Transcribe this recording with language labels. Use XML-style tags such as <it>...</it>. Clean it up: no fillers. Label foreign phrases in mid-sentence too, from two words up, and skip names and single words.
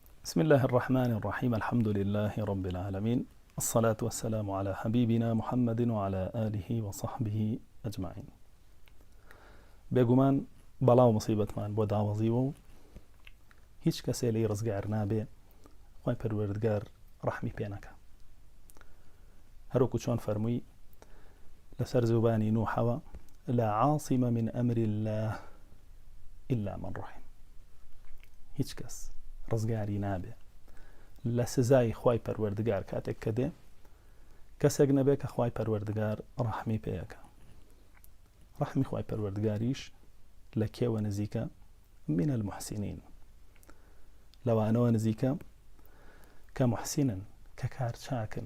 <ar>بسم الله الرحمن الرحيم. الحمد لله رب العالمين، الصلاة والسلام على حبيبنا محمد وعلى آله وصحبه أجمعين.</ar> <ckb>بێگومان بەڵاو مصیبەتمان بۆ داوەزیوە و هیچ کەسێ لێی ڕزگار نابێ خوای پەروەردگار ڕەحمی پێ نەکا. هەروەکو چۆن فەرمووی لەسەر زوبانی نوحەوە</ckb> <ar>لا عاصم من أمر الله إلا من رحم.</ar> <ckb>هیچ کەس ڕزگاری نابێ لە سزای خوای پەروەردگار کاتێک کە دێ کەسێک نەبێ کە خوای پەروەردگار ڕەحمی پێیەکە. ڕەحمی خوای پەروەردگاریش لە کێوە نزیکە؟</ckb> <ar>من المحسنین،</ar> <ckb>لەوانەوە نزیکە کە محسینن، کە کار چاکن.</ckb>